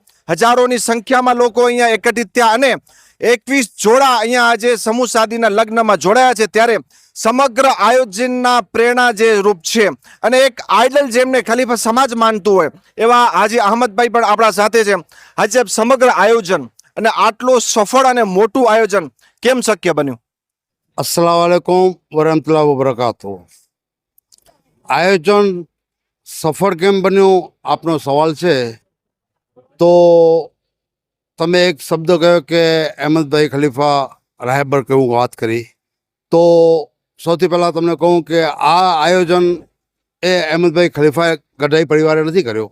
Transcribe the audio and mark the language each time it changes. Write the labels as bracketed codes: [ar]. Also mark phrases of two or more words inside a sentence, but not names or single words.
[gu] હજારોની સંખ્યામાં લોકો અહીંયા એકત્રિત થયા અને 21 જોડા અહીંયા આજે સમૂહ સાદીના લગ્નમાં જોડાયા છે. ત્યારે સમગ્ર આયોજનના પ્રેરણા જે રૂપ છે અને એક આઇડલ જેમને ખલીફા સમાજ માનતું હોય એવા હાજી અહમદભાઈ પણ આપણા સાથે છે. આજે સમગ્ર આયોજન અને આટલું સફળ અને મોટું આયોજન કેમ શક્ય બન્યું? [ar] السلام عليكم ورحمة الله وبركاته. [gu] આયોજન સફળ કેમ બન્યું આપનો સવાલ છે. તો તમે એક શબ્દ કહ્યો કે અહેમદભાઈ ખલીફા રાહેબર કેવું વાત કરી, તો સૌથી પહેલાં તમને કહું કે આ આયોજન એ અહેમદભાઈ ખલીફા ગઢાઈ પરિવારે નથી કર્યો.